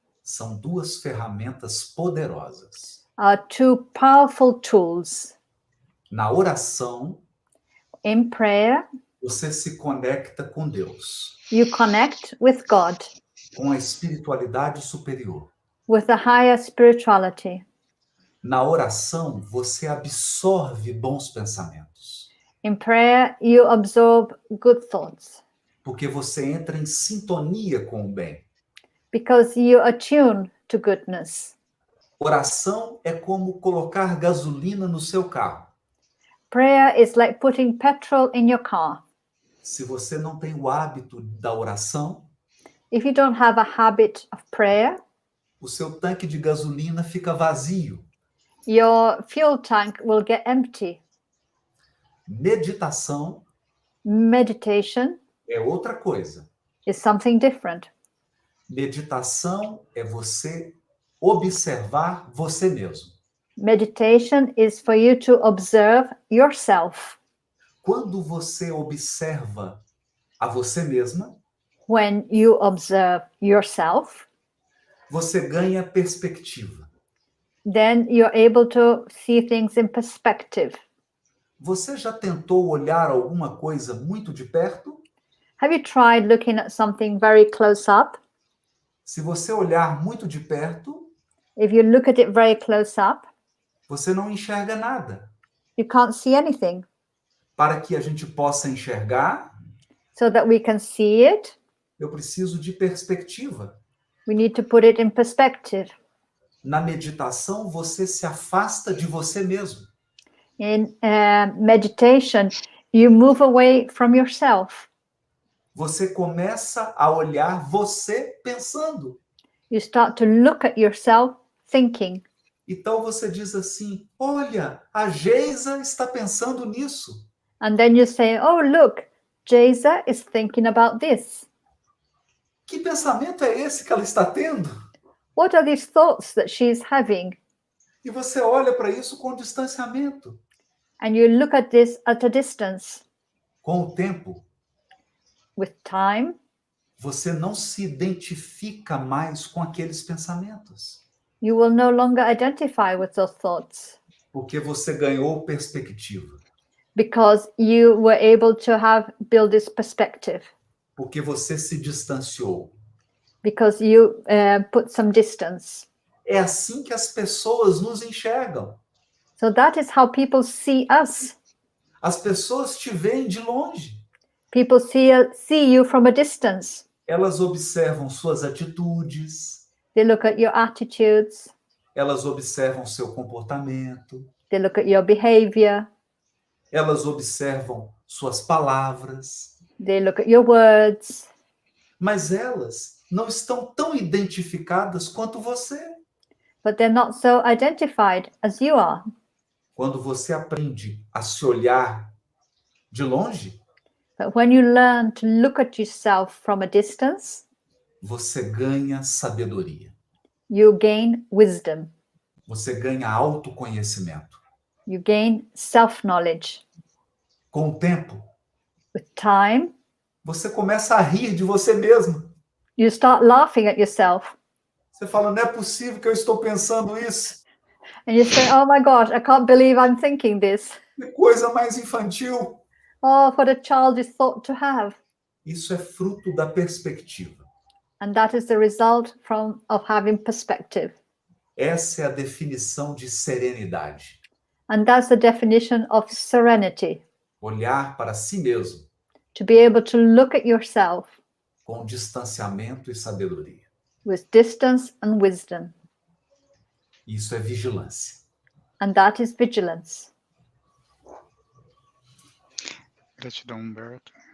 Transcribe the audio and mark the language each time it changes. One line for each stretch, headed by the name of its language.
Portuguese: são duas ferramentas poderosas.
English: are two powerful tools.
Portuguese: Na oração,
English: In prayer,
Portuguese: você se conecta com Deus,
English: you connect with God,
Portuguese: com a espiritualidade superior.
English: with the higher spirituality.
Portuguese: Na oração, você absorve bons pensamentos,
English: In prayer, you absorb good thoughts
Portuguese: porque você entra em sintonia com o bem.
English: because you attune to goodness.
Portuguese: Oração é como colocar gasolina no seu carro.
English: Prayer is like putting petrol in your car.
Portuguese: Se você não tem o hábito da oração,
English: If you don't have a habit of prayer,
Portuguese: o seu tanque de gasolina fica vazio.
English: your fuel tank will get empty.
Portuguese: Meditação
English: Meditation
Portuguese: é outra coisa.
English: is something different.
Portuguese: Meditação é você observar você mesmo.
English: Meditation is for you to observe yourself.
Portuguese: Quando você observa a você mesma,
English: When you observe yourself,
Portuguese: você ganha perspectiva.
English: then you're able to see things in perspective.
Portuguese: Você já tentou olhar alguma coisa muito de perto?
English: Have you tried looking at something very close up?
Portuguese: Se você olhar muito de perto,
English: If you look at it very close up,
Portuguese: você não enxerga nada.
English: you can't see anything.
Portuguese: Para que a gente possa enxergar,
English: So that we can see it,
Portuguese: eu preciso de perspectiva.
English: we need to put it in perspective.
Portuguese: Na meditação, você se afasta de você mesmo.
English: In meditation, you move away from yourself.
Portuguese: Você começa a olhar você pensando.
English: You start to look at yourself thinking.
Portuguese: Então você diz assim: olha, a Geisa está pensando nisso.
English: And then you say, oh, look, Jeza is thinking about this.
Portuguese: Que pensamento é esse que ela está tendo?
English: What are these thoughts that she's having?
Portuguese: E você olha para isso com distanciamento.
English: And you look at this at a distance.
Portuguese: Com o tempo,
English: With time,
Portuguese: você não se identifica mais com aqueles pensamentos,
English: you will no longer identify with those thoughts
Portuguese: porque você ganhou perspectiva,
English: because you were able to build this perspective,
Portuguese: porque você se distanciou.
English: because you put some distance.
Portuguese: É assim que as pessoas nos enxergam.
English: So that is how people see us.
Portuguese: As pessoas te veem de longe.
English: People see you from a distance.
Portuguese: Elas observam suas atitudes,
English: They look at your attitudes.
Portuguese: elas observam seu comportamento,
English: They look at your behavior.
Portuguese: elas observam suas palavras,
English: They look at your words.
Portuguese: mas elas não estão tão identificadas quanto você.
English: But they're not so identified as you are.
Portuguese: Quando você aprende a se olhar de longe,
English: But when you learn to look at yourself from a distance,
Portuguese: você ganha sabedoria,
English: you gain wisdom.
Portuguese: você ganha autoconhecimento.
English: You gain self-knowledge.
Portuguese: Com o tempo,
English: with time,
Portuguese: você começa a rir de você mesmo.
English: you start laughing at yourself.
Portuguese: Você fala, não é possível que eu estou pensando isso.
English: And you say, oh my gosh, I can't believe I'm thinking this.
Portuguese: Que coisa mais infantil.
English: Oh, what a childish thought to have.
Portuguese: Isso é fruto da perspectiva.
English: And that is the result of having perspective.
Portuguese: Essa é a definição de serenidade.
English: And that's the definition of serenity.
Portuguese: Olhar para si mesmo
English: To be able to look at yourself
Portuguese: com distanciamento e sabedoria.
English: with distance and wisdom.
Portuguese: Isso é vigilância.
English: And that is vigilance.
Portuguese: Gratidão, Humberto.